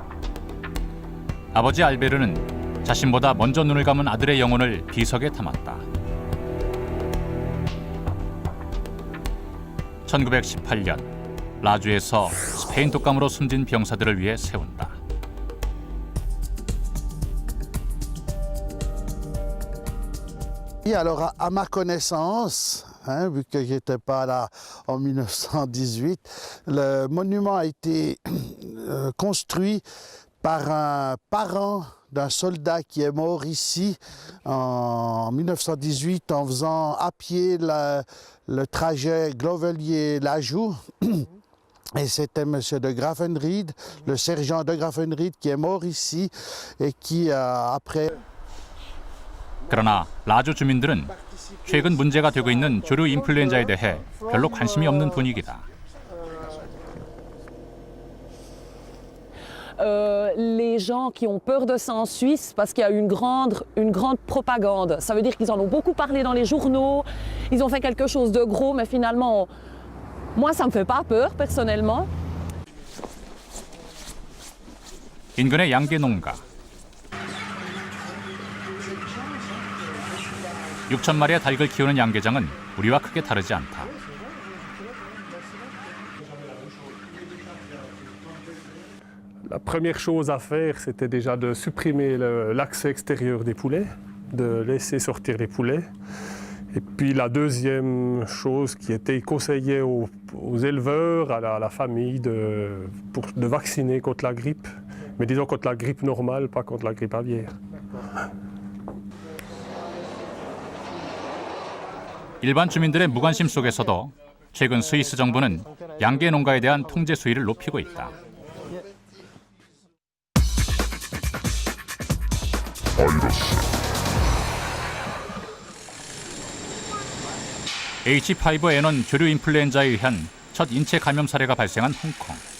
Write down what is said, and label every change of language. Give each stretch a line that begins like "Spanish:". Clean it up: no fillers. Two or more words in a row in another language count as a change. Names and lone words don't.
Korean: 아버지 알베르는 자신보다 먼저 눈을 감은 아들의 영혼을 비석에 담았다. 1918년 라주에서 스페인 독감으로 숨진 병사들을 위해 세운다.
French: Alors, à ma connaissance, vu que je n'étais pas là en 1918, le monument a été construit par un parent d'un soldat qui est mort ici en 1918 en faisant à pied le trajet Glovelier-Lajoux. Et c'était M. de Graffenried, le sergent de Graffenried qui est mort ici et qui après...
Korean: 그러나 라주 주민들은 최근 문제가 되고 있는 조류 인플루엔자에 대해 별로 관심이 없는 분위기다.
French: Les gens qui ont peur de ça en Suisse parce qu'il y a une grande propagande. Ça veut dire qu'ils en ont beaucoup parlé dans les journaux, ils ont fait quelque chose de gros, mais finalement, moi ça me fait pas peur personnellement.
Korean: 인근의 양계 농가. 6천 마리의 닭을 키우는 양계장은 우리와 크게 다르지 않다.
French: La première chose à faire, c'était déjà de supprimer l'accès extérieur des poulets, de laisser sortir les poulets. Et puis la deuxième chose qui était conseillée aux éleveurs, à la famille, de vacciner contre la grippe. Mais disons contre la grippe normale, pas contre la grippe aviaire.
Korean: 일반 주민들의 무관심 속에서도 최근 스위스 정부는 양계 농가에 대한 통제 수위를 높이고 있다. H5N1 조류 인플루엔자에 의한 첫 인체 감염 사례가 발생한 홍콩.